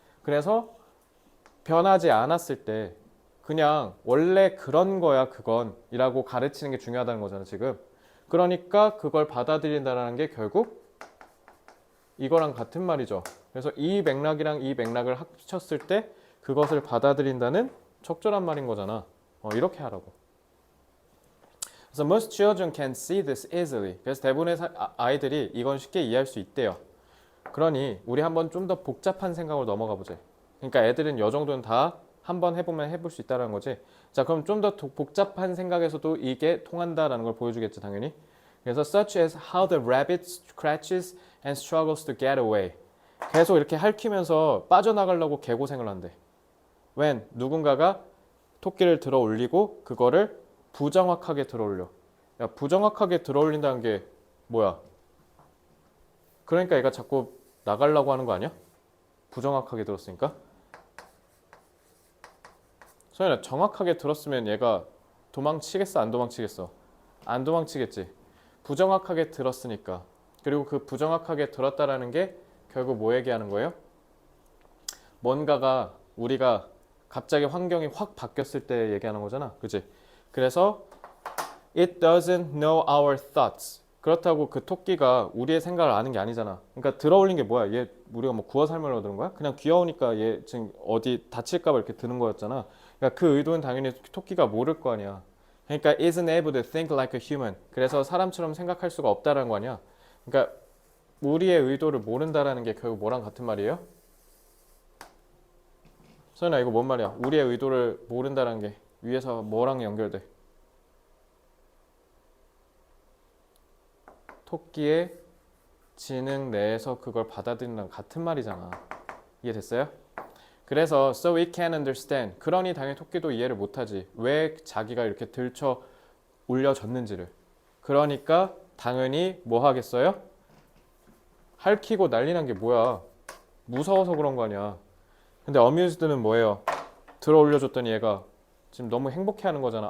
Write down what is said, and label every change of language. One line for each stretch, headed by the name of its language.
Korean: 그래서 변하지 않았을 때 그냥 원래 그런 거야 그건 이라고 가르치는 게 중요하다는 거잖아 지금. 그러니까 그걸 받아들인다는 게 결국 이거랑 같은 말이죠. 그래서 이 맥락이랑 이 맥락을 합쳤을 때 그것을 받아들인다는 적절한 말인 거잖아. 이렇게 하라고. 그래서
English: most children can see this easily.
Korean: 그래서 대부분의 아이들이 이건 쉽게 이해할 수 있대요. 그러니 우리 한번 좀 더 복잡한 생각으로 넘어가 보자. 그러니까 애들은 이 정도는 다 한번 해보면 해볼 수 있다는 거지. 자, 그럼 좀 더 복잡한 생각에서도 이게 통한다라는 걸 보여주겠지, 당연히. 그래서
English: such as how the rabbit scratches and struggles to get away.
Korean: 계속 이렇게 핥히면서 빠져나가려고 개고생을 한대.
English: when
Korean: 누군가가 토끼를 들어 올리고 그거를 부정확하게 들어 올려. 야, 부정확하게 들어 올린다는 게 뭐야? 그러니까 얘가 자꾸 나가려고 하는 거 아니야? 부정확하게 들었으니까. 소연아, 정확하게 들었으면 얘가 도망치겠어? 안 도망치겠어? 안 도망치겠지. 부정확하게 들었으니까. 그리고 그 부정확하게 들었다라는 게 결국 뭐 얘기하는 거예요? 뭔가가 우리가 갑자기 환경이 확 바뀌었을 때 얘기하는 거잖아. 그치? 그래서
English: it doesn't know our thoughts.
Korean: 그렇다고 그 토끼가 우리의 생각을 아는 게 아니잖아. 그러니까 들어올린 게 뭐야? 얘 우리가 뭐 구워 삶으려고 들은 거야? 그냥 귀여우니까 얘 지금 어디 다칠까 봐 이렇게 드는 거였잖아. 그러니까 그 의도는 당연히 토끼가 모를 거 아니야. 그러니까
English: isn't able to think like a human.
Korean: 그래서 사람처럼 생각할 수가 없다라는 거 아니야. 그러니까 우리의 의도를 모른다라는 게 결국 뭐랑 같은 말이에요? 소연아, 이거 뭔 말이야? 우리의 의도를 모른다라는 게 위에서 뭐랑 연결돼? 토끼의 지능 내에서 그걸 받아들이는 같은 말이잖아. 이해됐어요? 그래서
English: so we can understand.
Korean: 그러니 당연히 토끼도 이해를 못하지. 왜 자기가 이렇게 들쳐 올려졌는지를. 그러니까 당연히 뭐 하겠어요? 핥히고 난리 난 게 뭐야? 무서워서 그런 거 아니야. 근데 amused는 뭐예요? 들어 올려줬더니 얘가 지금 너무 행복해하는 거잖아.